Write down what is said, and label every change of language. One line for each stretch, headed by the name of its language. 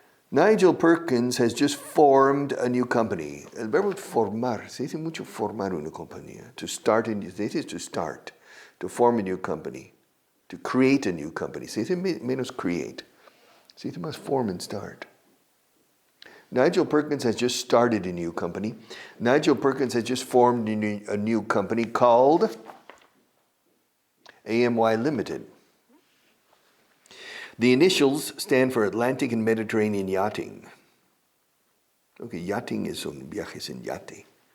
English: Nigel Perkins has just formed a new company.
Spanish: El verbo formar, se dice mucho formar una compañía.
English: To start,
Spanish: se dice
English: to start, to form a new company, to create a new company.
Spanish: Se dice menos create. Se dice más
English: form and start. Nigel Perkins has just started a new company. Nigel Perkins has just formed a new company called AMY Limited. The initials stand for Atlantic and Mediterranean Yachting.
Spanish: Okay, yachting es un viajes en yate.